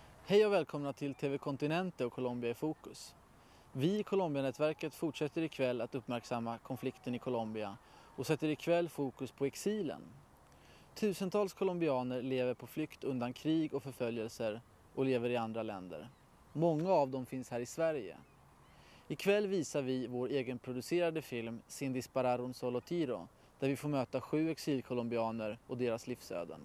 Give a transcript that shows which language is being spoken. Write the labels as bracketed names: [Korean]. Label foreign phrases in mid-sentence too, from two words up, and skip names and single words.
[Swedish] Hej och välkomna till TV Continente och Colombia i fokus. Vi i Colombia-nätverket fortsätter ikväll att uppmärksamma konflikten i Colombia och sätter ikväll fokus på exilen. Tusentals colombianer lever på flykt undan krig och förföljelser och lever i andra länder. Många av dem finns här i Sverige. Ikväll visar vi vår egenproducerade film Sin disparar un solo tiro, där vi får möta 7 exilcolombianer och deras livsöden.